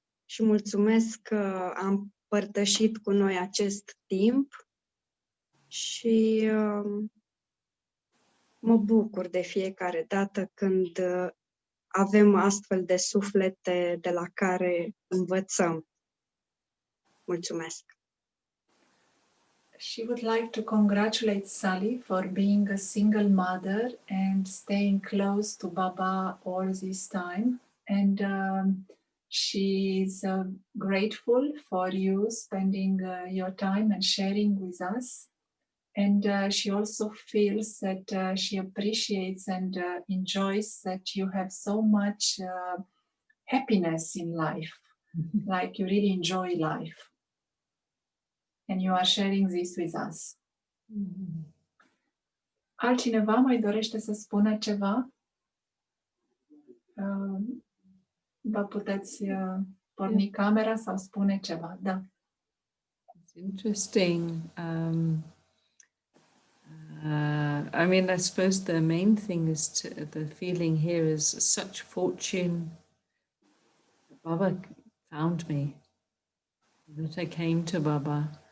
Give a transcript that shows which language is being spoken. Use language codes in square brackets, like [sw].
[ro] Și mulțumesc că am împărtășit cu noi acest timp și mă bucur de fiecare dată când avem astfel de suflete de la care învățăm. Mulțumesc! [en] She would like to congratulate Sally for being a single mother and staying close to Baba all this time. And she's grateful for you spending your time and sharing with us. And she also feels that she appreciates and enjoys that you have so much happiness in life, like you really enjoy life. And you are sharing this with us. [ro] Altcineva mai dorește să spună ceva? Vă puteți porni camera sau spune ceva. Da. [en] It's interesting. I mean, I suppose the main thing is the feeling here is such fortune. Baba found me, that I came to Baba.